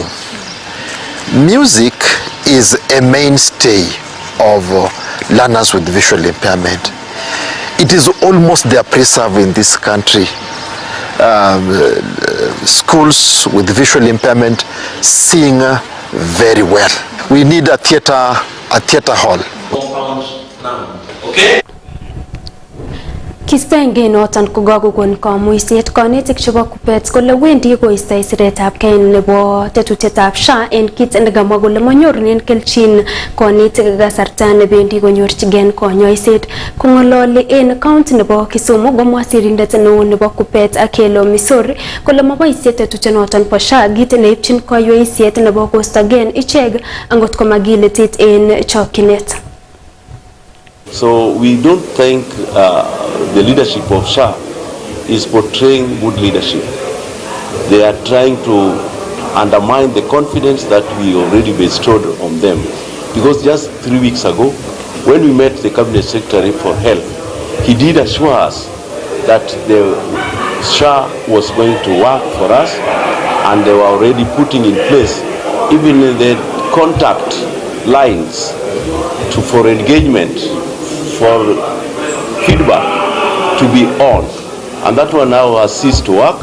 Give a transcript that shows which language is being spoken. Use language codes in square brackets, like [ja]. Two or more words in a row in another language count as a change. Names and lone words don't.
[en] Music is a mainstay of learners with visual impairment. It is almost their preserve in this country. Schools with visual impairment sing very well. We need a theater hall. Okay. [kln] Kistenge noton kokakokon kamuiset konetik chebo Kuppet kole wendi koistoi siretab kei nebo tetutietab SHA en kit nekamwa kole manyorunen kelchin konetik kasarta nebendi konyorchigen konyoiset. Kong'ololi en county nebo Kisumu komwa sirindet neo nebo Kuppet Akelo Misori kole maboisie tetutionoton bo SHA kit neipchin koyoisiet nebo kostogen ichek angot komakiletit en chokyinet. [en] So we don't think the leadership of SHA is portraying good leadership. They are trying to undermine the confidence that we already bestowed on them. Because just 3 weeks ago, when we met the Cabinet Secretary for Health, he did assure us that the SHA was going to work for us, and they were already putting in place even the contact lines for engagement, for feedback to be on, and that one now has ceased to work.